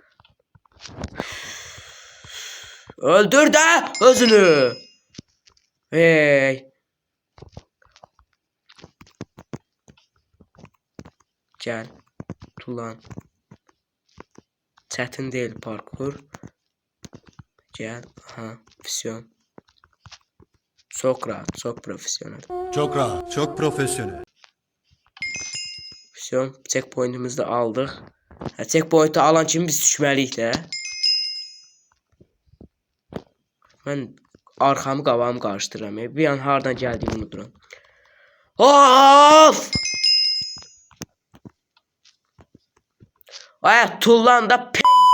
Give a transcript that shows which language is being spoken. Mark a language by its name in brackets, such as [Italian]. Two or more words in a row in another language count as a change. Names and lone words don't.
[Azerbaijani] Öldür də özünü. Hey. Gəl. Tullan. Çətin deyil parkur. Gəl. Aha. Füsyon. [Turkish] Çok rahat. Çok profesyonel. Çok rahat. Çok profesyonel. [Azerbaijani] Füsyon. Checkpoint'imizi de aldıq. Checkpoint'i alan kimi biz düşməliyik də. Mən arxamı qabağımı qarışdırıram. Bir an hardan gəldiyimi unuduram. Of! Ay, tullan da p***.